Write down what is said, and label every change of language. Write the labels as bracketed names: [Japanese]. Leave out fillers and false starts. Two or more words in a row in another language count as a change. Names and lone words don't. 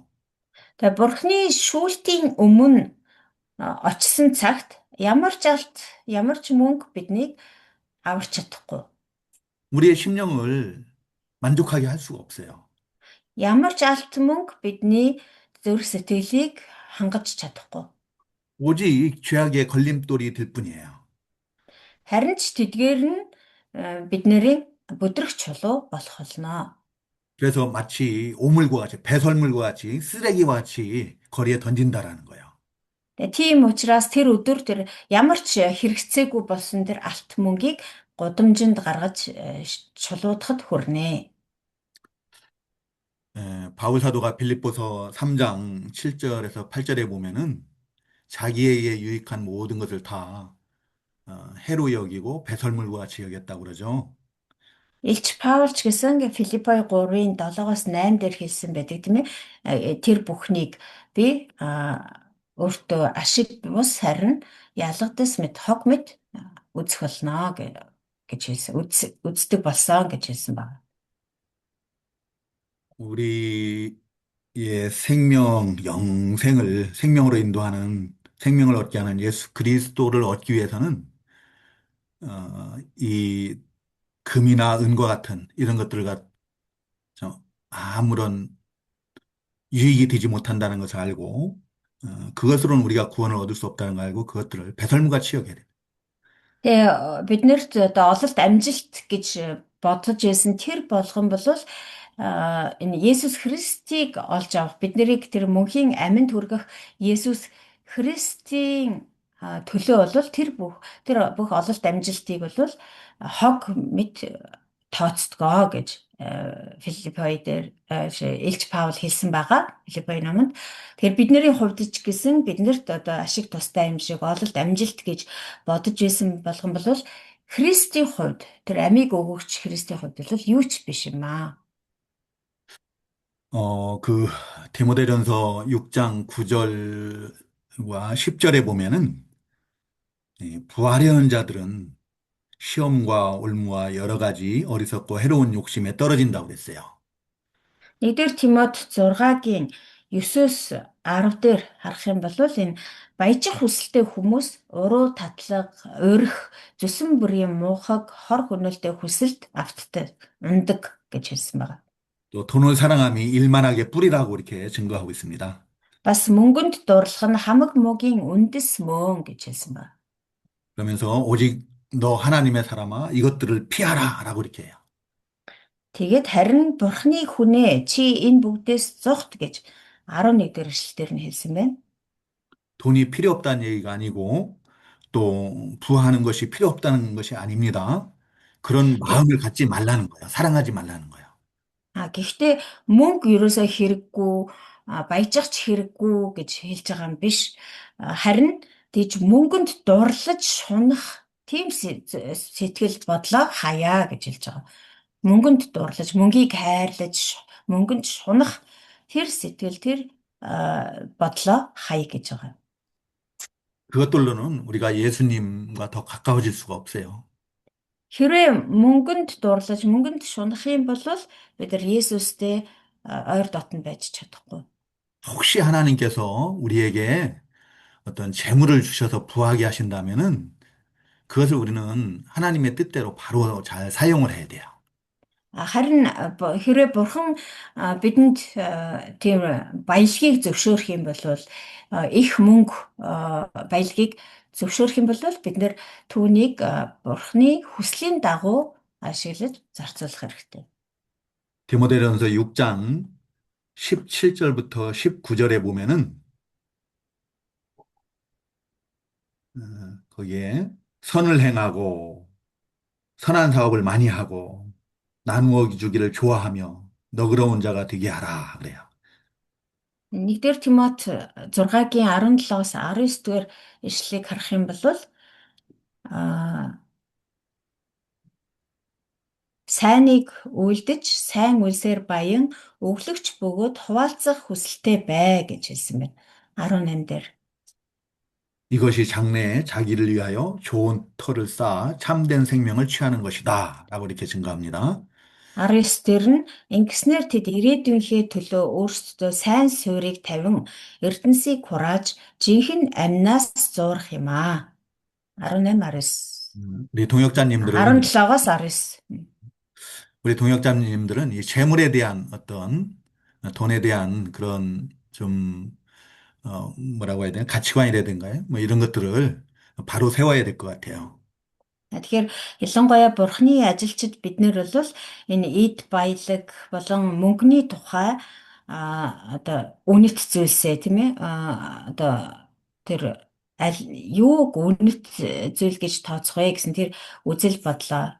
[Mongolian] Тэгээ бурхны шүүлтийн өмнө очисон цагт ямар ч алт, ямар ч мөнгө биднийг аварч чадахгүй. [Korean] 우리의 심령을 만족하게 할 수가 없어요. [Mongolian] Ямар ч алт мөнгө бидний зүрх сэтгэлийг хангаж чадахгүй. [Korean] 오직 죄악의 걸림돌이 될 뿐이에요. [Mongolian] Харин ч тэдгээр нь бидний бүдрэх чулуу болох болно. [Korean] 그래서 마치 오물과 같이 배설물과 같이 쓰레기와 같이 거리에 던진다라는 거예요. [Mongolian] Тийм учраас тэр өдөр тэр ямар ч хэрэгцээгүй болсон тэр алт мөнгийг гудамжинд гаргаж чулуудахад хүрнэ. [Korean] 바울 사도가 빌립보서 3장 7절에서 8절에 보면은 자기에게 유익한 모든 것을 다 해로 여기고 배설물과 같이 여겼다고 그러죠. [Mongolian] Илч Паул ч гэсэн Филиппой 3-ын 7-оос 8 дээр хэлсэн байдаг тийм ээ. Тэр бүхнийг би өөртөө ашиг бус харин ялгадас мэт хог мэт үзэх болно гэж хэлсэн. Үздэг болсон гэж хэлсэн байна. [Korean] 우리의 생명으로 인도하는 생명을 얻게 하는 예수 그리스도를 얻기 위해서는 이 금이나 은과 같은 이런 것들과 아무런 유익이 되지 못한다는 것을 알고 그것으로는 우리가 구원을 얻을 수 없다는 걸 알고 그것들을 배설물같이 여겨야 돼요. [Mongolian] Тэгээ биднэрт одоо ололт амжилт гэж бодож байсан тэр болгон бол энэ Есүс Христийг олж авах биднийг тэр мөнхийн аминд хүргэх Есүс Христийн төлөө бол тэр бүх ололт амжилтыг бол хог мэт тооцдгоо гэж Филиппой дээр Илч Паул хэлсэн байгаа. Филиппой номонд. Тэгэхээр бидний хувьд ч гэсэн биднэрт одоо ашиг тустай юм шиг ололт амжилт гэж бодож байсан болгон бол Христийн хувьд тэр амийг өгөгч Христийн хувьд бол юу ч биш юм аа. [Korean] 그 디모데전서 6장 9절과 10절에 보면은 부하려는 자들은 시험과 올무와 여러 가지 어리석고 해로운 욕심에 떨어진다고 그랬어요. [Mongolian] 1-р Тимот 6-гийн 9-өөс 10 дээр харах юм бол энэ баяжих хүсэлтэй хүмүүс уруу татлага, урих, зүсэн бүрийн муухаг, хор хөнөөлтэй хүсэлд автдаг, ундаг гэж хэлсэн байна. [Korean] 또 돈을 사랑함이 일만하게 뿌리라고 이렇게 증거하고 있습니다. [Mongolian] Бас мөнгөнд дурлах нь хамаг мөгийн үндэс мөн гэж хэлсэн байна. [Korean] 그러면서 오직 너 하나님의 사람아 이것들을 피하라라고 이렇게 해요. [Mongolian] Тэгээд харин бурхны хүнээ чи энэ бүгдээс зогт гэж 11-р эшлэлээр нь хэлсэн байна. [Korean] 돈이 필요 없다는 얘기가 아니고 또 부하는 것이 필요 없다는 것이 아닙니다. 그런 마음을 갖지 말라는 거예요. 사랑하지 말라는 거예요. [Mongolian] Гэхдээ мөнгө ерөөсөө хэрэггүй, баяжих ч хэрэггүй гэж хэлж байгаа юм биш. Харин тийж мөнгөнд дурлаж шунах тийм сэтгэл бодлоо хаяа гэж хэлж байгаа. Мөнгөнд дурлаж, мөнгийг хайрлаж, мөнгөнд шунах тэр сэтгэл, тэр бодлоо хай гэж байгаа. [Korean] 그것들로는 우리가 예수님과 더 가까워질 수가 없어요. [Mongolian] Хэрвээ мөнгөнд дурлаж, мөнгөнд шунах юм бол бид нар Есүстэй ойр дотн байж чадахгүй. [Korean] 혹시 하나님께서 우리에게 어떤 재물을 주셔서 부하게 하신다면은 그것을 우리는 하나님의 뜻대로 바로 잘 사용을 해야 돼요. [Mongolian] Харин хэрвээ бурхан бидэнд тийм баялагийг зөвшөөрөх юм бол их мөнгө баялагийг зөвшөөрөх юм бол бид нэр түүнийг бурханы хүслийн дагуу ашиглаж зарцуулах хэрэгтэй. [Korean] 디모데전서 6장 17절부터 19절에 보면은 거기에 선을 행하고 선한 사업을 많이 하고 나누어 주기를 좋아하며 너그러운 자가 되게 하라 그래요. [Mongolian] 1-р Тимот 6-гийн 17-оос 19-р ишлэлийг харах юм бол сайныг үйлдэж, сайн үлсээр баян өглөгч бөгөөд хуваалцах хүсэлтэй бай гэж хэлсэн байна. 18 дээр. [Korean] 이것이 장래에 자기를 위하여 좋은 터를 쌓아 참된 생명을 취하는 것이다 라고 이렇게 증가합니다. [Mongolian] 19 дээр нь ингэснээр тэд ирээдүйнхээ төлөө өөрсдөө сайн суурийг тавин эрдэнсийг хурааж жинхэнэ амнаас зуурах юм аа. 18, 19. [Korean] 우리 동역자님들은 [Mongolian] 17-оос 19. [Korean] 우리 동역자님들은 이 재물에 대한 어떤 돈에 대한 그런 좀 뭐라고 해야 되나 가치관이라든가요 뭐 이런 것들을 바로 세워야 될 것 같아요. [Mongolian] Тэгэхээр ялангуяа бурхны ажилчид биднэр бол энэ эд баялаг болон мөнгөний тухай одоо үнэт зүйлсээ тийм ээ одоо тэр юуг үнэт зүйл гэж тооцох вэ гэсэн тэр үзэл бодлоо.